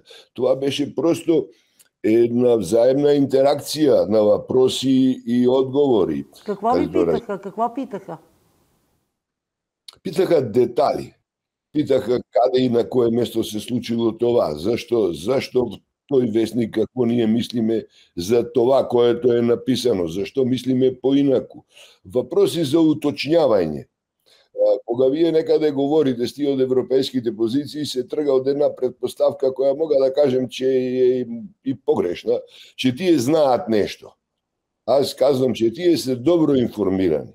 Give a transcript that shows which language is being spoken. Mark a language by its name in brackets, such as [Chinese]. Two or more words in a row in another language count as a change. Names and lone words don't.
[Bulgarian] Това беше просто една взаимна интеракција на въпроси и одговори. Какво ви питаха? Какво питаха? Питаха детали. [Macedonian] Питаха каде и на кое место се случило това. Зашто тој вестник, какво ние мислиме за това, [Bulgarian] което е написано. [Macedonian] Зашто мислиме поинаку. Въпроси за уточнявање. Кога вие некаде говорите сти од европейските позиции, се трга од една предпоставка која мога да кажем, че е и погрешна, че тие знаат нешто. [Bulgarian] Аз казвам, че тие се добро информирани.